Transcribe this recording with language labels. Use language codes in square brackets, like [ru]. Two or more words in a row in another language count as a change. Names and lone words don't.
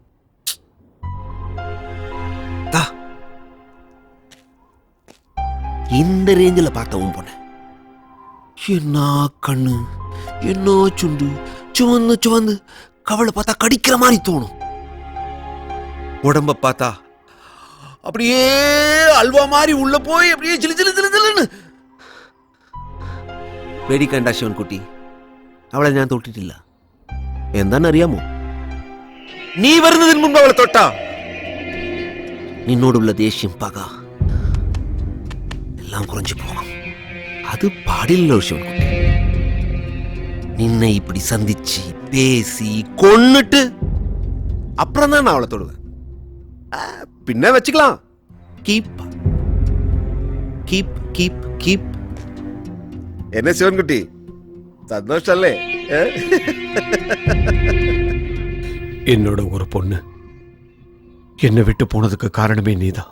[ta] இந்த ரேஞ்சில் பார்த்தவும் போன, என்ன கண்ணு, என்ன சுண்டு, சுவந்து சுவந்து, கவலை பார்த்தா கடிக்கிற மாதிரி தோணும். உடம்ப பார்த்தா அப்படியே அல்வா மாதிரி உள்ள போய் அப்படியே சிலு சிலு சிலு சிலுன்னு [ml] വേടിക്കണ്ട ശിവൻകുട്ടി, അവളെ ഞാൻ തൊട്ടിട്ടില്ല. എന്താണെന്നറിയാമോ? നീ വരുന്നതിന് മുമ്പ് അവളെ തൊട്ടാ നിന്നോടുള്ള ദേഷ്യം, പക എല്ലാം കുറഞ്ഞു പോകും. അത് പാടില്ലല്ലോ ശിവൻകുട്ടി. [ta] നിന്നെ இப்படி சந்திச்சு பேசி கொன்னுட்டு அப்புறம் தான் நான் அவளை தொடுவேன். பின்ன வச்சுக்கலாம். [en] keep keep keep keep. [ta] என்ன சிவன்குட்டி, சந்தோஷம் இல்லே? என்னோட ஒரு பொண்ணு என்னை விட்டு போனதுக்கு காரணமே நீதான்.